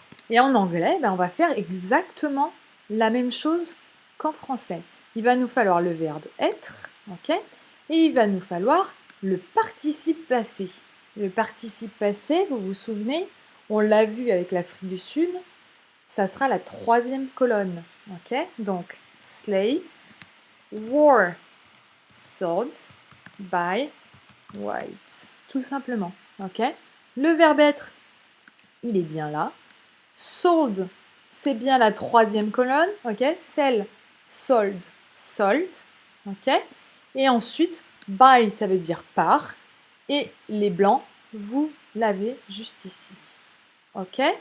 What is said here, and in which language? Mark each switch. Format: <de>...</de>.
<fr>Et en anglais, ben, on va faire exactement la même chose qu'en français. Il va nous falloir le verbe être, ok? Et il va nous falloir le participe passé. Le participe passé, vous vous souvenez, on l'a vu avec l'Afrique du Sud, ça sera la troisième colonne, ok? Donc,</fr> <en>slaves were sold by whites,</en> <fr>tout simplement, ok? Le verbe être, il est bien là. Sold, c'est bien la troisième colonne, ok?</fr> <en>Sell, sold, sold, ok?</en> <fr>Et ensuite, by, ça veut dire par. Et les blancs, vous l'avez juste ici, ok?</fr>